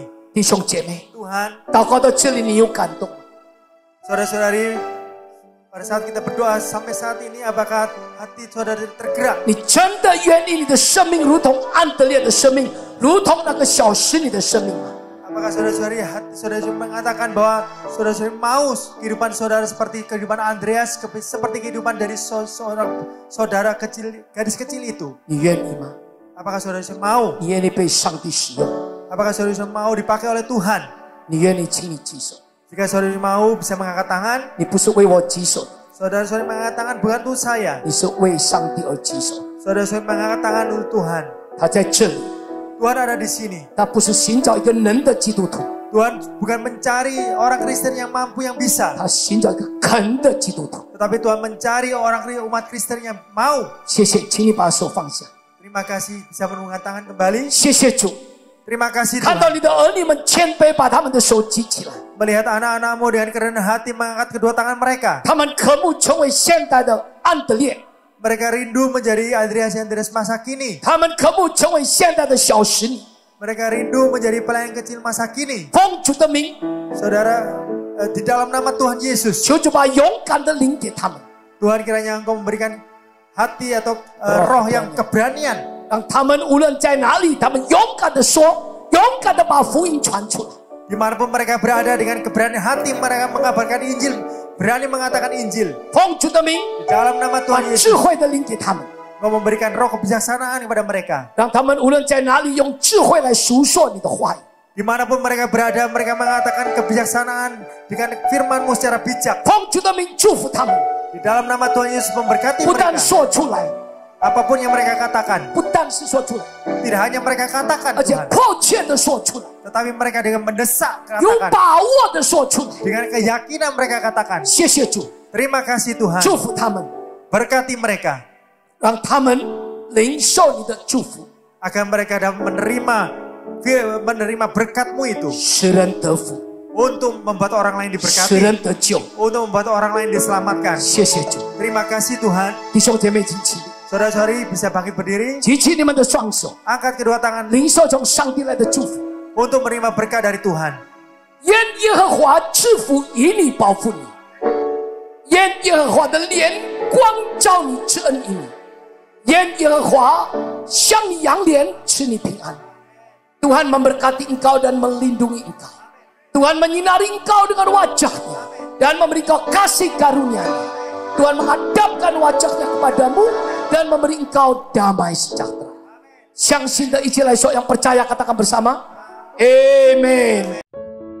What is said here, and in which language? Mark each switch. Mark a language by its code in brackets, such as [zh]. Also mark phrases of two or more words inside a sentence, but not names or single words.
[zh] 弟兄姐妹， [id] Tuhan, [zh] 祷告到这里，你有感动吗？ [id] saudara-saudari, pada saat kita berdoa sampai saat ini, apakah hati saudara tergerak? [zh] 你真的愿意你的生命如同安德烈的生命，如同那个小使女的生命吗？ [id] Apakah saudara-saudari hati saudara mengatakan bahwa saudara-saudari mau kehidupan saudara seperti kehidupan Andreas, seperti kehidupan dari seorang saudara kecil, gadis kecil itu? [zh] 你愿意吗？ [id] Apakah saudara-saudari mau? [zh] 你愿意被上帝使用？ [id] Apakah saudara-saudari mau dipakai oleh Tuhan? [zh] 你愿意请你举手？ [id] Jika saudara mau bisa mengangkat tangan, [zh] 你不是为我举手， [id] saudara-saudari mengangkat tangan bukan untuk saya. [zh] 你是为上帝而举手。 [id] Saudara-saudari mengangkat tangan untuk Tuhan. [zh] 他在这里， [id] Tuhan ada di sini. [zh] 他不是寻找一个能的基督徒， [id] Tuhan bukan mencari orang Kristen yang mampu yang bisa, [zh] 他寻找一个肯的基督徒。 [id] tetapi Tuhan mencari umat Kristen yang mau. [zh] 谢谢，请你把手放下。 [id] Terima kasih bisa menunggang tangan kembali. [zh] 谢谢主， [id] Terima kasih [zh] 看到 [id] Tuhan. [zh] 你的儿女们谦卑，把他们的手举起来， [id] Melihat anak-anakmu dengan kerendahan hati mengangkat kedua tangan mereka. [zh] 他们渴慕成为现代的安德烈， [id] Mereka rindu menjadi Andreas masa kini. [zh] 他们渴慕成为现代的小使女。 [id] Mereka rindu menjadi pelayan kecil masa kini. [zh] 奉主的名， [id] Saudara, di dalam nama Tuhan Yesus, [zh] 求主把勇敢的灵给他们， [id] Tuhan kiranya Engkau memberikan hati atau roh yang keberanian. [zh] 让他们无论在哪里，他们勇敢的说，勇敢的把福音传出来。 [id] Dimanapun mereka berada dengan keberanian hati mereka mengabarkan Injil, berani mengatakan Injil. [zh] 奉主的名， [id] Di dalam nama [zh] 把 [id] Tuhan [zh] 智 [id] Yesus, [zh] 慧的灵给他们， [id] Engkau memberikan roh kebijaksanaan kepada mereka. [zh] 让他们无论在哪里用智慧来述说你的话语。 [id] Dimanapun mereka berada, mereka mengatakan kebijaksanaan dengan firman-Mu secara bijak. [zh] 奉主的名祝福他们， [id] Di dalam nama Tuhan Yesus memberkati [zh] 不但 [id] mereka. [zh] 说出来， [id] Apapun yang mereka katakan, [zh] 不但是说出来， [id] tidak hanya mereka katakan [zh] 而且 [id] Tuhan, [zh] 迫切的说出来， [id] tetapi mereka dengan mendesak [zh] 有 [id] katakan. [zh] 把握的说出来。 [id] Dengan keyakinan mereka katakan. [zh] 谢谢主， [id] Terima kasih Tuhan. [zh] 祝福他们， [id] Berkati mereka. [zh] 让他们领受你的祝福， [id] Agar mereka dapat menerima berkat-Mu itu. [zh] 使人得福， [id] Untuk membuat orang lain [zh] 使 [id] diberkati. [zh] 人得救。 [id] Untuk membuat orang lain diselamatkan. [zh] 谢谢主， [id] Terima kasih Tuhan. [zh] 弟兄姐妹，请起立， [id] Saudara-saudari bisa bangkit berdiri. [zh] 举起你们的双手， [id] Angkat kedua tangan [zh] 领受从上帝来的祝福。 [id] untuk menerima berkat dari Tuhan. [zh] 愿耶和华赐福以你保护你，愿耶和华的脸光照你，赐恩于你，愿耶和华向你扬脸，赐你平安。 [id] Tuhan memberkati engkau dan melindungi engkau. Tuhan menyinari engkau dengan wajahnya dan memberi engkau kasih karunia-Nya. Tuhan menghadapkan wajahnya kepadamu dan memberi engkau damai sejahtera. [zh] 相信的一起来说， [id] yang percaya katakan bersama, Amen.